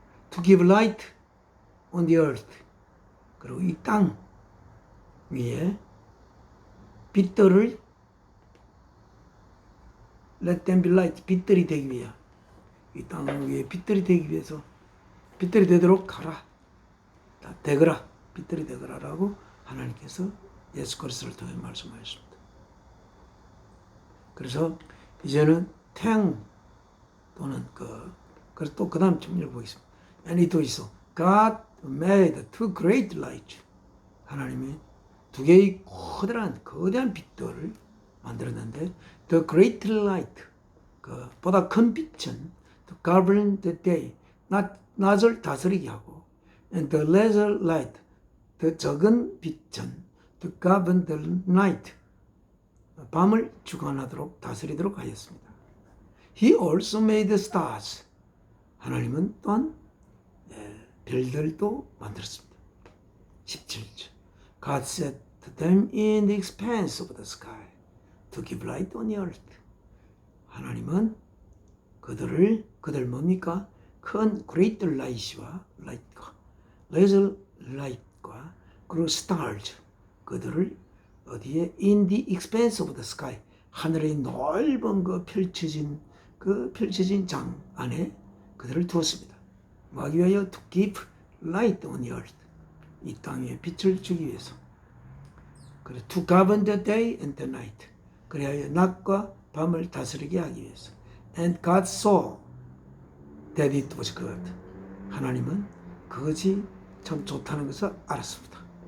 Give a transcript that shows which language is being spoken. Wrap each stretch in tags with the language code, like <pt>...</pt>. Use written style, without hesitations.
<en>To give light on the earth.</en> <ko>그리고 이 땅 위에 빛들을</ko> <en>let them be light.</en> <ko>빛들이 되기 위해 이 땅 위에 빛들이 되기 위해서 빛들이 되도록 가라. 되거라. 빛들이 되거라라고 하나님께서 예수 그리스도를 통해 말씀하셨습니다. 그래서 이제는 태양 또는 그래서 또 그 다음 점을 보겠습니다.</ko> <en>And it was so. God made two great lights.</en> <ko>하나님이 두 개의 거대한 빛들을 만들었는데</ko> <en>the great light,</en> <ko>보다 큰 빛은</ko> <en>to govern the day,</en> <ko>낮을 다스리게 하고</ko> <en>and the lesser light,</en> <ko>더 적은 빛은</ko> <en>to govern the night,</en> <ko>밤을 주관하도록 다스리도록 하였습니다.</ko> <en>He also made the stars.</en> <ko>하나님은 또한 별들도 만들었습니다. 17절.</ko> <en>God set them in the expanse of the sky to give light on the earth.</en> <ko>하나님은 그들 뭡니까? 큰 great light과 lesser light과 그리고 stars, 그들을 어디에?</ko> <en>in the expanse of the sky,</en> <ko>하늘의 넓은 펼쳐진 장 안에 그들을 두었습니다. 뭐하기 위하여?</ko> <en>to give light on the earth,</en> <ko>이 땅에 빛을 주기 위해서. 그래,</ko> <en>to govern the day and the night,</en> <ko>그래야 낮과 밤을 다스리게 하기 위해서.</ko> <en>And God saw that it was good.</en> <ko>하나님은 그것이 참 좋다는 것을 알았습니다.</ko>